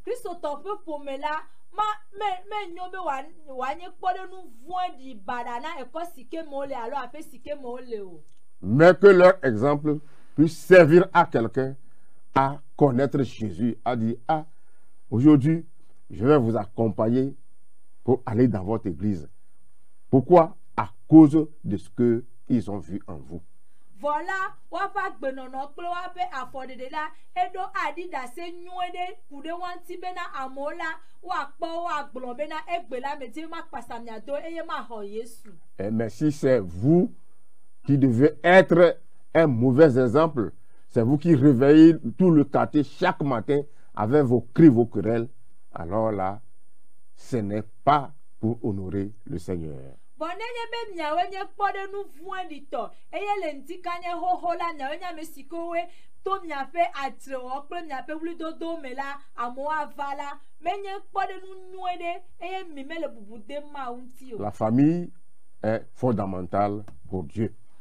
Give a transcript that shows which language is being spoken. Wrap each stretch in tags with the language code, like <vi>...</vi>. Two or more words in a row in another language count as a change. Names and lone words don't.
<fr>Mais que leur exemple puisse servir à quelqu'un à connaître Jésus, à dire, ah, aujourd'hui, je vais vous accompagner pour aller dans votre église. Pourquoi? À cause de ce qu'ils ont vu en vous. Voilà,</fr> <ee>wapa gbenono kple wape afɔdede la edo adida se nyuede kude wanti bena amola wakpo wagblɔ bena egbe la meti ma kpasamia do eye ma xɔ Yesu.</ee> <fr>Mais si c'est vous qui devez être un mauvais exemple, c'est vous qui réveillez tout le quartier chaque matin avec vos cris, vos querelles, alors là, ce n'est pas pour honorer le Seigneur. La famille est fondamentale pour Dieu.</fr>